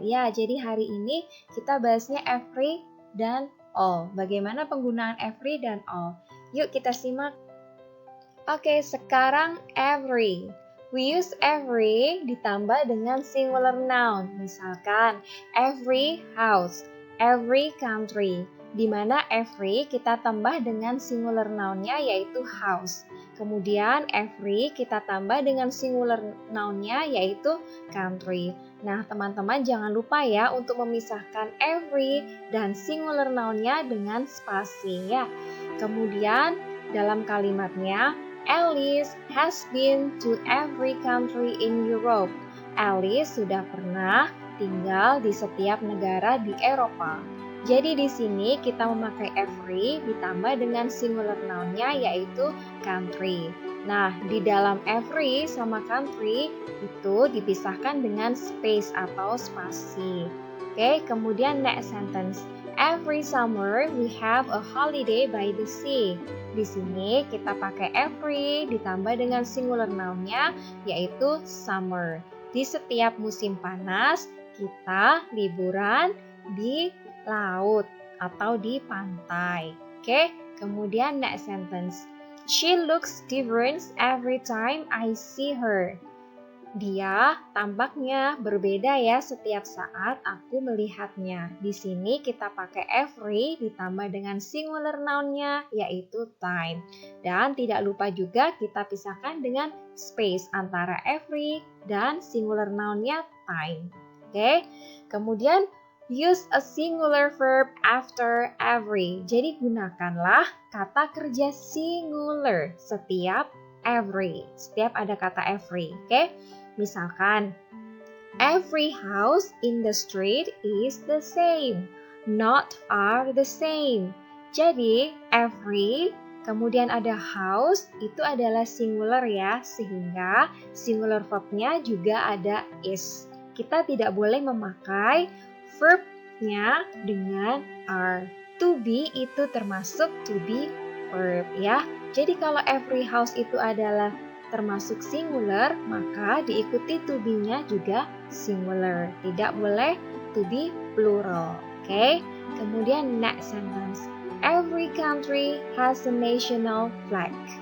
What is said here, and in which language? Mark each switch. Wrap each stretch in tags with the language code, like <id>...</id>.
<id>Ya, jadi hari ini kita bahasnya every dan all. Bagaimana penggunaan every dan all? Yuk kita simak. Oke, sekarang</id> <en>every. We use every</en> <id>ditambah dengan</id> <en>singular noun.</en> <id>Misalkan</id> <en>every house, every country.</en> <id>Di mana every kita tambah dengan singular noun-nya yaitu house. Kemudian every kita tambah dengan singular noun-nya yaitu country. Nah, teman-teman jangan lupa ya untuk memisahkan every dan singular noun-nya dengan spasi ya. Kemudian dalam kalimatnya,</id> <en>Alice has been to every country in Europe.</en> <id>Alice sudah pernah tinggal di setiap negara di Eropa. Jadi di sini kita memakai every ditambah dengan singular noun-nya yaitu country. Nah, di dalam every sama country itu dipisahkan dengan space atau spasi. Oke, kemudian</id> <en>next sentence. Every summer we have a holiday by the sea.</en> <id>Di sini kita pakai every ditambah dengan singular noun-nya yaitu summer. Di setiap musim panas kita liburan di laut atau di pantai. Oke, kemudian</id> <en>next sentence. She looks different every time I see her.</en> <id>Dia tampaknya berbeda ya setiap saat aku melihatnya. Di sini kita pakai every ditambah dengan singular noun-nya yaitu time. Dan tidak lupa juga kita pisahkan dengan space antara every dan singular noun-nya time. Oke, kemudian</id> <en>use a singular verb after every.</en> <id>Jadi gunakanlah kata kerja singular setiap every. Setiap ada kata every. Oke? Misalkan,</id> <en>every house in the street is the same. Not are the same.</en> <id>Jadi every kemudian ada house itu adalah singular ya. Sehingga singular verbnya juga ada is. Kita tidak boleh memakai verb-nya dengan are. To be itu termasuk to be verb ya. Jadi kalau every house itu adalah termasuk singular, maka diikuti to be-nya juga singular. Tidak boleh to be plural. Oke? Kemudian</id> <en>next sentence. Every country has a national flag.</en>